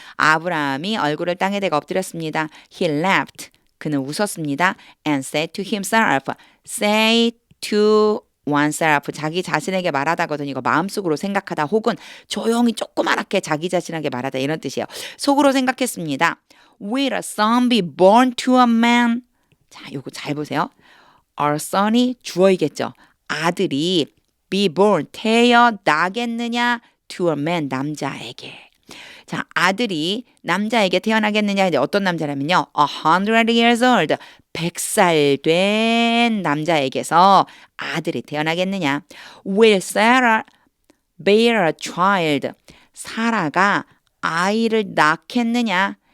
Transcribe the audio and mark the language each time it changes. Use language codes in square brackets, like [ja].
[ko] 아브라함이 얼굴을 땅에 대고 엎드렸습니다. [en] He laughed. [ko] 그는 웃었습니다. [en] And said to himself. Say to oneself. [ko] 자기 자신에게 말하다거든. 이거 마음속으로 생각하다 혹은 조용히 조그맣게 자기 자신에게 말하다 이런 뜻이에요. 속으로 생각했습니다. [en] Will a son be born to a man? [ko] 자, 요거 잘 보세요. Our son이 주어이겠죠. 아들이 be born, 태어나겠느냐 to a man, 남자에게. 자, 아들이 남자에게 태어나겠느냐. 어떤 남자라면요. [en] 100 years old, [ko] 100살 된 남자에게서 아들이 태어나겠느냐. [en] Will Sarah bear a child. [ko] 사라가 아이를 낳겠느냐?